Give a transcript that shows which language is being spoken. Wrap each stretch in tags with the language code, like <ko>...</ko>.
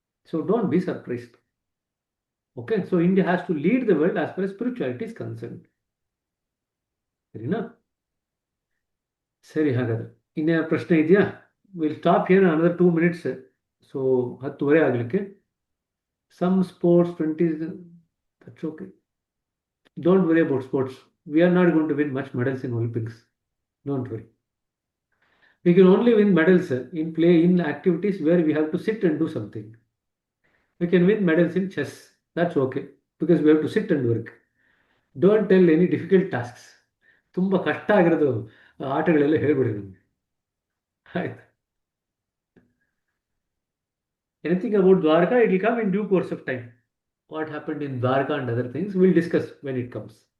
<en>So don't be surprised. Okay, so India has to lead the world as far spirituality is concern.</en> <kn>ಸರಿನಾ? ಸರಿ, ಹಾಗಾದ್ರೆ ಇನ್ನೇ ಪ್ರಶ್ನೆ ಇದೆಯಾ?</kn> <en>Will stop here another 2 minutes. So 10:30 ಆಗಲಿಕ್ಕೆ. Some sports 20, that's okay. Don't worry about sports. We are not going to win much medals in Olympics. Don't worry. We can only win medals in activities where we have to sit and do something. We can win medals in chess. That's okay, because we have to sit and work. Don't tell any difficult tasks.</en> <kn>ತುಂಬ ಕಷ್ಟ ಆಗಿರೋದು ಆಟಗಳೆಲ್ಲ ಹೇಳ್ಬಿಡಿ ನಮಗೆ. ಆಯ್ತು.</kn> <en>Anything about Dwarka, it will come in due course of time. What happened in Dwarka and other things, we'll discuss when it comes.</en>